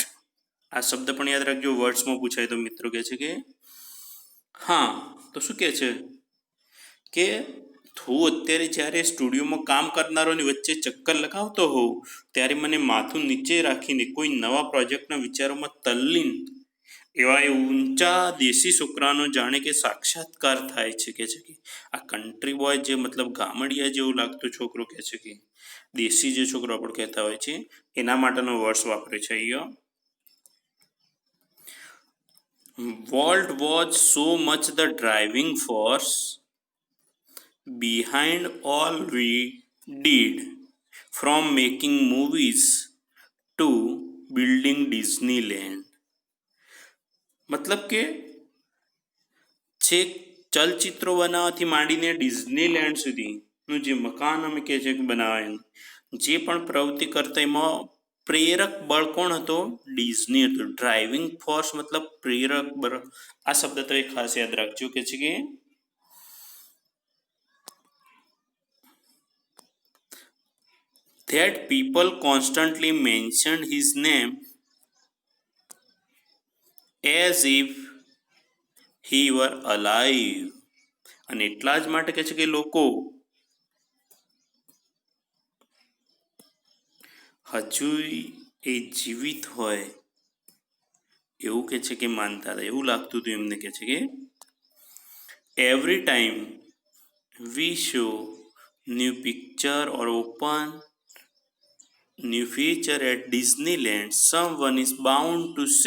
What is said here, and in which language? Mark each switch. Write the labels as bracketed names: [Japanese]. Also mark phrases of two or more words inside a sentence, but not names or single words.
[Gujarati] આ શબ્દ પણ યાદ રાખજો, વર્ડ્સમાં પૂછાય તો મિત્રો કહે છે કે હા, તો શું કહે છે કે હું અત્યારે જ્યારે સ્ટુડિયોમાં કામ કરનારોની વચ્ચે ચક્કર લગાવતો હોઉં ત્યારે મને માથું નીચે રાખીને કોઈ નવા પ્રોજેક્ટના વિચારોમાં તલ્લીન એવા એ ઊંચા દેશી છોકરાનો જાણે કે સાક્ષાત્કાર થાય છે. કે છે કે આ [English] country boy [Gujarati] જે મતલબ ગામડિયા જેવું લાગતું છોકરો કહે છે કે દેશી જે છોકરો આપણે કહેતા હોય છે એના માટેનો વર્ડ્સ વાપરે છે અહીંયા. [English] Walt was so much the driving force behind all we did, from making movies to building Disneyland. [Gujarati] મતલબ કે છેક ચલચિત્રો બનાવવાથી માંડીને ડિઝનીલેન્ડ સુધીનું જે મકાન અમે કહે છે કે બનાવે, જે પણ પ્રવૃત્તિ કરતા એમાં પ્રેરક બળ કોણ હતો? ડિઝની હતું. [English] driving force [Gujarati] મતલબ પ્રેરક બળ. આ શબ્દ તો એક ખાસ યાદ રાખજો કે છે કે [English] that people constantly mentioned his name as if he were alive. [Gujarati] અને એટલા જ માટે કહે છે કે લોકો હજુ એ જીવિત હોય એવું કે છે કે માનતા હતા, એવું લાગતું હતું એમને. કે છે કે [English] every time we show new picture or open new feature at Disneyland someone is bound to say.